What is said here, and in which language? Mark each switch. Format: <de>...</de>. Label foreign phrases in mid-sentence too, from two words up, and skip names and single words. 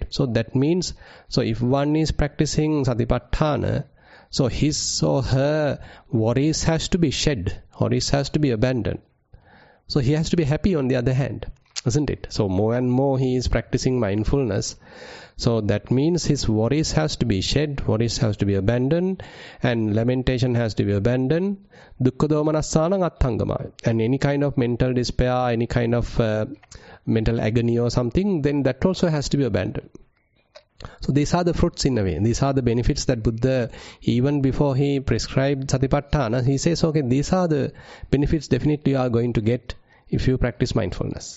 <en>So that means, so if one is practicing satipatthana, so his or her worries has to be shed, worries has to be abandoned. So he has to be happy on the other hand, isn't it? So more and more he is practicing mindfulness. So that means his worries has to be shed, worries has to be abandoned, and lamentation has to be abandoned.</en> <pi>Dukkha domanassanam attangama.</pi> <en>And any kind of mental despair, any kind of mental agony or something, then that also has to be abandoned. So these are the fruits in a way. These are the benefits that Buddha, even before he prescribed Satipatthana, he says, okay, these are the benefits definitely you are going to get if you practice mindfulness.</en>